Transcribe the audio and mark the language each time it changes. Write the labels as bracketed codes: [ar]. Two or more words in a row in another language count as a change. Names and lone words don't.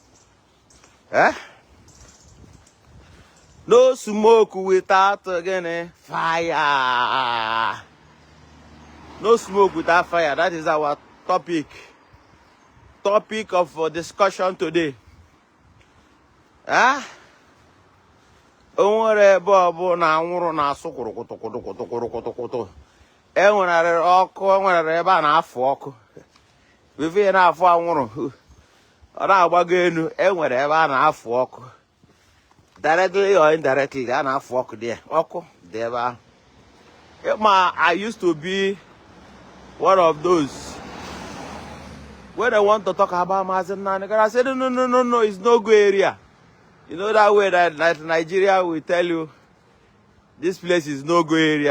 [en] No smoke without fire. No smoke without fire. That is our topic. Topic of discussion today. [ig] Onwere bobo na anwụrụ na asụ kurukutu. Enwere ọkụ, enwere ebe a na-afụ ọkụ. Before na afọ anwụrụ. Ọ na-agbago enu, enwere ebe a na-afụ ọkụ. [en] Directly or indirectly, [ig] a na-afụ ọkụ there. Ọkụ dị ebe ahụ. [en] I used to be one of those. When they want to talk about Mazen Nnamdi, I said, no, it's no go area. You know that way that Nigeria will tell you, this place is no go area.